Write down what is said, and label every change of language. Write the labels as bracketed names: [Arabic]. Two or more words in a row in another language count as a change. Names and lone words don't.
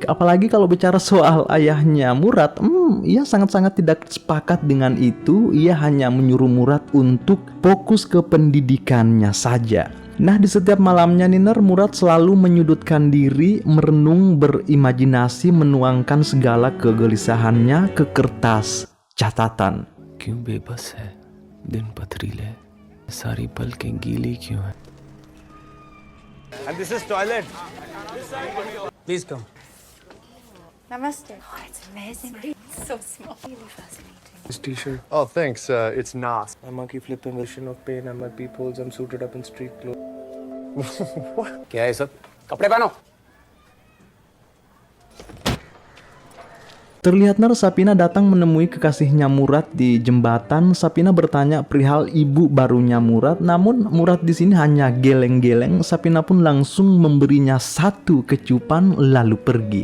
[Indonesian] Apalagi kalau bicara soal ayahnya Murad, ia sangat-sangat tidak sepakat dengan itu. Ia hanya menyuruh Murad untuk fokus ke pendidikannya saja. Nah, di setiap malamnya Niner, Murad selalu menyudutkan diri, merenung, berimajinasi, menuangkan segala kegelisahannya ke kertas catatan. [Hindi] क्यों बेबस है दिन पथरीले सारी पलकें गीली क्यों है [English] And this is toilet. Please come. Namaste. Oh, it's amazing. It's so small. Really fascinating. This t-shirt Oh, thanks. It's Nas. a monkey flipping version of pain. I'm at peepholes. I'm suited up in street clothes. [Hindi] क्या है सब? कपड़े पहनो। [Indonesian] Terlihat Sapina datang menemui kekasihnya Murad di jembatan. Sapina bertanya perihal ibu barunya Murad, namun Murad di sini hanya geleng-geleng. Sapina pun langsung memberinya satu kecupan lalu pergi.